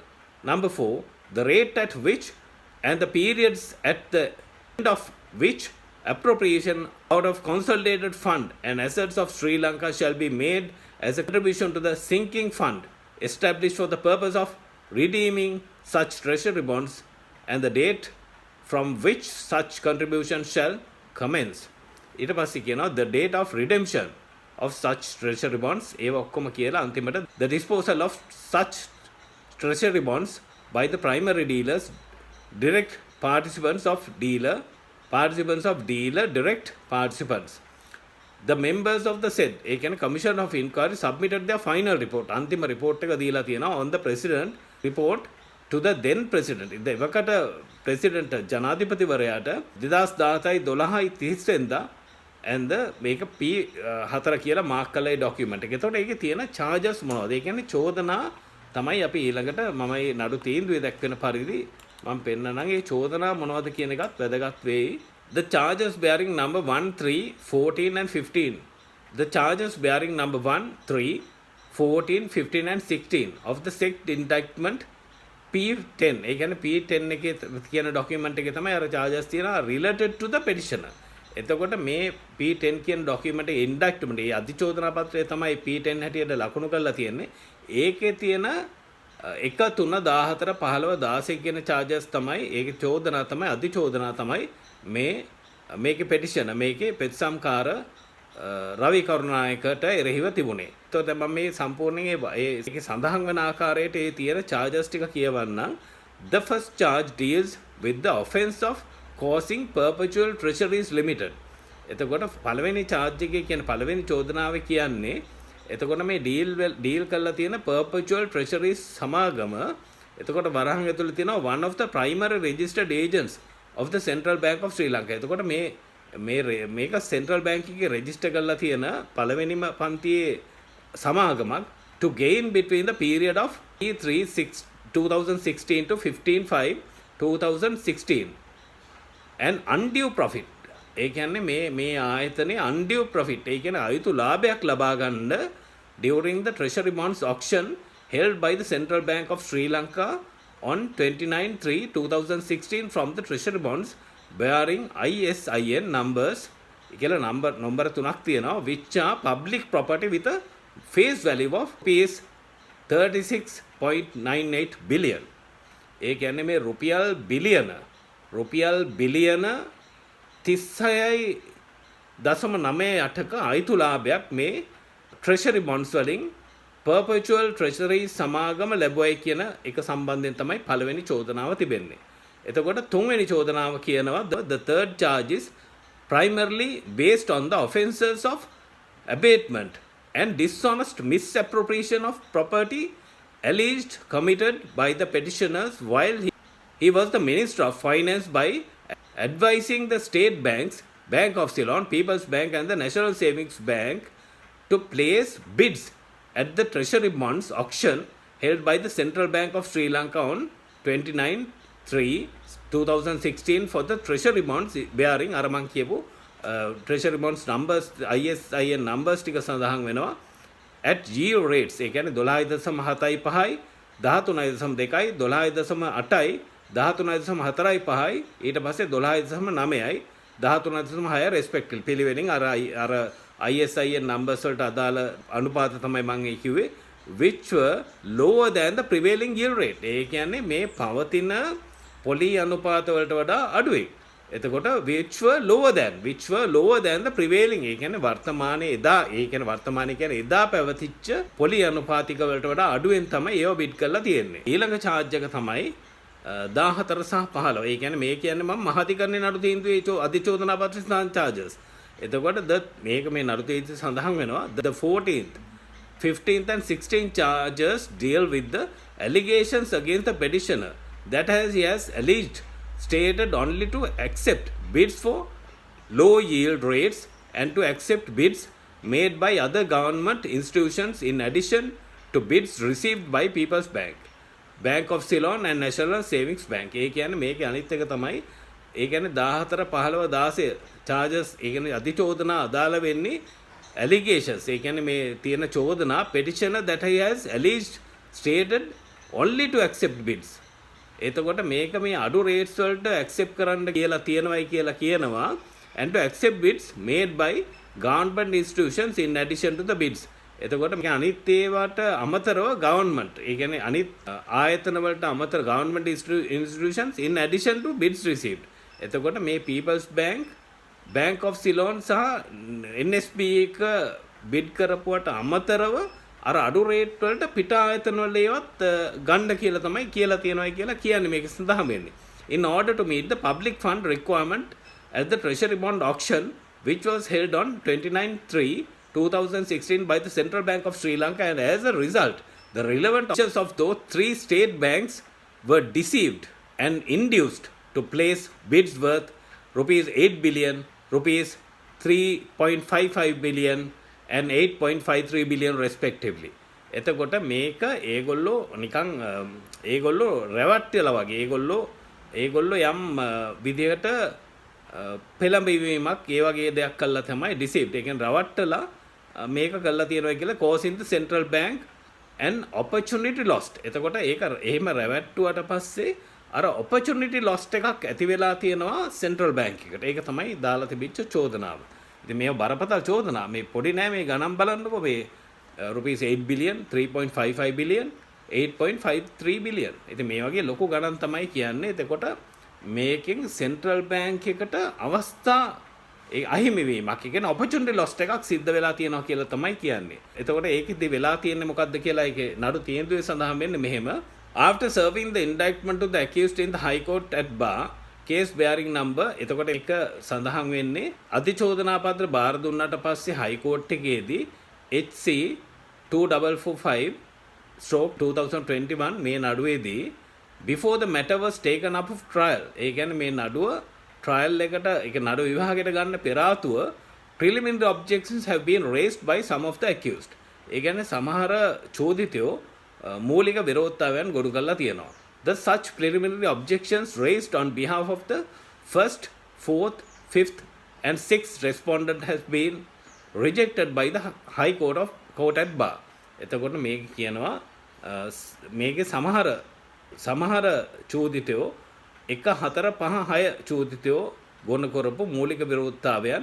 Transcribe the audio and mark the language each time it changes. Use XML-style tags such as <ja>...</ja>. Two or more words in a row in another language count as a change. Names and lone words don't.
<en>Number 4, the rate at which and the periods at the end of which appropriation out of consolidated fund and assets of Sri Lanka shall be made as a contribution to the sinking fund established for the purpose of redeeming such treasury bonds and the date from which such contribution shall commence.</en> <si>ඊට පස්සේ කියනවා</si> <en>the date of redemption of such treasury bonds</en> <si>ඒව ඔක්කොම කියලා අන්තිමට</si> <en>the disposal of such treasury bonds by the primary dealers direct participants of dealer direct participants. The members of the said</en> <si>ඒ කියන්නේ</si> <en>commission of inquiry submitted their final report</en> <si>අන්තිම report එක දීලා තියෙනවා</si> <en>on the president report to the then president.</en> <si>ඉතින් එවකට president ජනාධිපතිවරයාට 2017යි 12යි 30 වෙනිදා and මේක P4 කියලා මාක් කළා ඒ document එක. එතකොට ඒකේ තියෙන charges මොනවද? ඒ කියන්නේ චෝදනා තමයි අපි ඊළඟට මම මේ නඩු තීන්දුවේ දක්වන පරිදි මම පෙන්නනම් ඒ චෝදනා මොනවද කියන එකත් වැදගත් වෙයි.</si> <en>The charges bearing number 1, 3, 14 and 15. The charges bearing number 1, 3, 14, 15 and 16 of the said indictment P10.</en> <si>ඒ කියන්නේ P10 එකේ කියන document එකේ තමයි අර charges තියෙනවා</si> <en>related to the petitioner.</en> <si>එතකොට මේ P10 කියන document එකේ indictment ඒ අධිචෝදනා පත්‍රය තමයි P10 හැටියට ලකුණු කරලා තියෙන්නේ. ඒකේ තියෙන 1 3 14 15 16 කියන charges තමයි ඒකේ චෝදනා තමයි අධිචෝදනා තමයි මේකේ petition මේකේ පෙත්සම්කාර රවි කරුණායකට එරෙහිව තිබුණේ. එතකොට දැන් මම මේ සම්පූර්ණයෙන් ඒකේ සඳහන් වෙන ආකාරයට ඒ තියෙන charges ටික කියවන්නම්.</si> <en>The first charge deals with the offence of causing perpetual treasuries limited.</en> <si>එතකොට පළවෙනි charge එකේ කියන්නේ පළවෙනි චෝදනාව කියන්නේ එතකොට මේ ඩීල් කරලා තියෙන perpetual treasuries සමාගම එතකොට වරහන් ඇතුළේ තියෙනවා</si> <en>one of the primary registered agents of the Central Bank of Sri Lanka.</en> <si>එතකොට මේක Central Bank එකේ register කරලා තියෙන පළවෙනිම පන්තියේ සමාගමක්</si> <en>to gain between the period of 2016 to 15/5/2016 and undue profit.</en> <si>ඒ කියන්නේ මේ ආයතනයේ</si> <en>undue profit</en> <si>ඒ කියන්නේ අයුතු ලාභයක් ලබා ගන්න</si> <en>during the treasury bonds auction held by the Central Bank of Sri Lanka on 29/3/2016 from the treasury bonds bearing ISIN numbers</en> <si>කියලා නම්බර තුනක් තියෙනවා</si> <en>which are public property with a face value of Rs 36.98 billion.</en> <si>ඒ කියන්නේ මේ රුපියල් බිලියන 36.98ක අයිතු ලාභයක් මේ</si> <en>treasury bonds</en> <si>වලින් perpetual treasury සමාගම ලැබුවයි කියන එක සම්බන්ධයෙන් තමයි පළවෙනි චෝදනාව තිබෙන්නේ. එතකොට තුන්වෙනි චෝදනාව කියනවා</si> <en>the third charge is primarily based on the offences of abatement and dishonest misappropriation of property alleged committed by the petitioners while he was the Minister of Finance by advising the state banks, Bank of Ceylon, People's Bank and the National Savings Bank to place bids at the treasury bonds auction held by the Central Bank of Sri Lanka on 29/3/2016 for the treasury bonds bearing</en> <si>අර මං කියපු</si> <en>treasury bonds numbers ISIN numbers</en> <si>ටික සඳහන් වෙනවා</si> <en>at yield rates</en> <si>ඒ කියන්නේ 12.75යි 13.2යි 12.8යි 13.45යි ඊට පස්සේ 12.9යි 13.6යි</si> <en>respectively</en> <si>පිළිවෙලින් අර</si> <en>ISIN numbers</en> <si>වලට අදාළ අනුපාත තමයි මම කිව්වේ</si> <en>which were lower than the prevailing yield rate.</en> <si>ඒ කියන්නේ මේ පවතින පොලි අනුපාත වලට වඩා අඩුයි.</si> <en>එතකොට which were lower than the prevailing.</en> <si>ඒ කියන්නේ වර්තමානයේ එදා පැවතිච්ච පොලි අනුපාතික වලට වඩා අඩුවෙන් තමයි ඒව බිඩ් කරලා තියෙන්නේ. ඊළඟ charge එක තමයි 14 සහ 15. ඒ කියන්නේ මේ කියන්නේ මම මහාධිකරණයේ නඩු තීන්දුවේ අධිචෝදනා පත්‍ර ස්ථාන charges. එතකොට මේක මේ නඩු තීන්දුවේ සඳහන් වෙනවා</si> <en>the 14th 15th and 16th charges deal with the allegations against the petitioner that he has alleged stated only to accept bids for low yield rates and to accept bids made by other government institutions in addition to bids received by People's Bank, Bank of Ceylon and National Savings Bank.</en> <si>ඒ කියන්නේ මේකේ අනිත් එක තමයි ඒ කියන්නේ 14 15 16 charges ඒ කියන්නේ අධිචෝදනා අදාළ වෙන්නේ allegations. ඒ කියන්නේ මේ තියෙන චෝදනා</si> <en>petitioner that he has alleged stated only to accept bids.</en> <si>එතකොට මේක මේ අඩු rates වලට accept කරන්න කියලා තියනවයි කියලා කියනවා</si> <en>and to accept bids made by government institutions in addition to the bids.</en> <si>එතකොට මේ අනිත් ඒවාට අමතරව government ඒ කියන්නේ අනිත් ආයතන වලට අමතර</si> <en>government institutions in addition to bids received.</en> <si>එතකොට මේ People's Bank, Bank of Ceylon සහ NSB එක bid කරපුවට අමතරව අර අඩු රේට් වලට පිට ආයතන වල ඒවත් ගන්න කියලා තමයි කියලා තියෙනවා කියලා කියන්නේ මේක සඳහන් වෙන්නේ.</si> <en>In order to meet the public fund requirement at the treasury bond auction which was held on 29/3/2016 by the Central Bank of Sri Lanka, and as a result the relevant officials of those three state banks were deceived and induced to place bids worth rupees 8 billion, rupees 3.55 billion and 8.53 billion respectively.</en> <si>එතකොට මේක ඒගොල්ලෝ නිකන් ඒගොල්ලෝ රැවට්ටලා වගේ ඒගොල්ලෝ යම් විදිහකට පෙළඹවීමක් ඒ වගේ දෙයක් කළා තමයි deceived. ඒ කියන්නේ රවට්ටලා මේක කළා තියෙනවා කියලා</si> <en>causing the central bank an opportunity lost.</en> <si>එතකොට ඒක එහෙම රැවට්ටුවට පස්සේ අර</si> <en>opportunity lost</en> <si>එකක් ඇති වෙලා තියෙනවා central bank එකට. ඒක තමයි දාලා තිබිච්ච චෝදනාව. ඉතින් මේව බරපතල චෝදනා. මේ පොඩි නෑ මේ ගණන් බලන්නකෝ මේ</si> <en>rupees 8 billion, 3.55 billion, 8.53 billion.</en> <si>ඉතින් මේ වගේ ලොකු ගණන් තමයි කියන්නේ. එතකොට මේකෙන් central bank එකට අවස්ථා ඒ අහිමි වීමක්. ඒ කියන්නේ</si> <en>opportunity lost</en> <si>එකක් සිද්ධ වෙලා තියෙනවා කියලා තමයි කියන්නේ. එතකොට ඒකෙදි වෙලා තියෙන්නේ මොකද්ද කියලා ඒකේ නඩු තීන්දුවේ සඳහන් වෙන්නේ මෙහෙම.</si> <en>After serving the indictment to the accused in the High Court at bar, case bearing number</en> <si>එතකොට එක සඳහන් වෙන්නේ අධිචෝදනා පත්‍ර බාර දුන්නාට පස්සේ</si> <en>High Court</en> <si>එකේදී HC 2445/2021 මේ නඩුවේදී</si> <en>before the matter was taken up of trial</en> <si>ඒ කියන්නේ මේ නඩුව trial එකට ඒක නඩු විභාගයට ගන්න පෙර ආතුව</si> <en>preliminary objections have been raised by some of the accused.</en> <si>ඒ කියන්නේ සමහර චෝදිතයෝ මූලික විරෝධතාවයන් ගොනු කරලා තියෙනවා.</si> <en>The such preliminary objections raised on behalf of the first, fourth, fifth and sixth respondent has been rejected by the High Court at bar.</en> <si>එතකොට මේක කියනවා මේකේ සමහර චෝදිතයෝ 1 4 5 6 චෝදිතයෝ ගොනු කරපු මූලික විරෝධතාවයන්.</si>